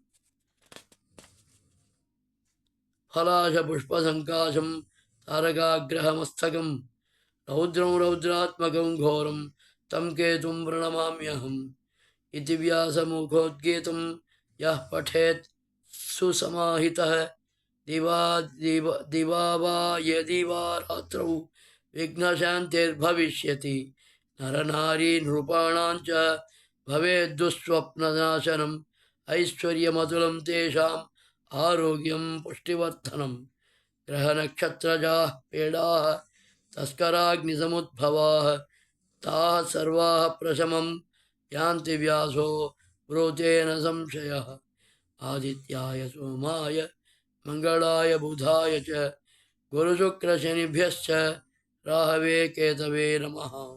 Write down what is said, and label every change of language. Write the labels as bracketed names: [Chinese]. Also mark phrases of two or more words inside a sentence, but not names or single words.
[Sanskrit] फलाशपुष्पसङ्काशं तारकाग्रहमस्तकं रौद्रं रौद्रात्मकं घोरं तं केतुं प्रणमाम्यहम् इति व्यासमुखोद्गीतं यः पठेत् सुसमाहितः दिवा वा यदि वा रात्रौ विघ्नशान्तिर्भविष्यति नरनारी नृपाणां च భవేద్దుస్వప్ననాశనం ఐశ్వర్యమతులం తేషాం ఆరోగ్యం పుష్టివర్ధనం గ్రహనక్షత్రజా పీడా తస్కరాగ్నిసముద్భవా తాః సర్వాః ప్రశమం యాంతి వ్యాసో బ్రూతేన సంశయః ఆదిత్యాయ సోమాయ మంగళాయ బుధాయ చ గురుశుక్రశనిభ్యశ్చ రాహవే కేతవే నమః.